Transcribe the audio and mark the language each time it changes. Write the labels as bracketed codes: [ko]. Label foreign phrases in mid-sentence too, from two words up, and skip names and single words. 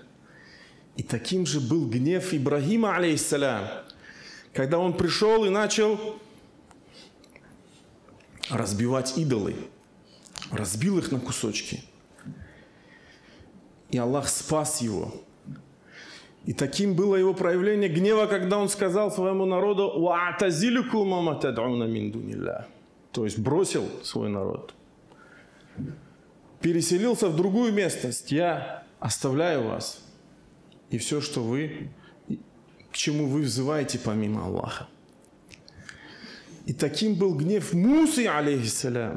[ru] И таким же был гнев Ибрахима, алейхиссалям, когда он пришел и начал разбивать идолы, разбил их на кусочки. И Аллах спас его. И таким было его проявление гнева, когда он сказал своему народу: [ar] «وأعتزلكم ما تدعون من دون الله». [ru] То есть бросил свой народ. Переселился в другую местность. Я оставляю вас. И все, что к чему вы взываете помимо Аллаха. И таким был гнев Мусы, алейхиссалям.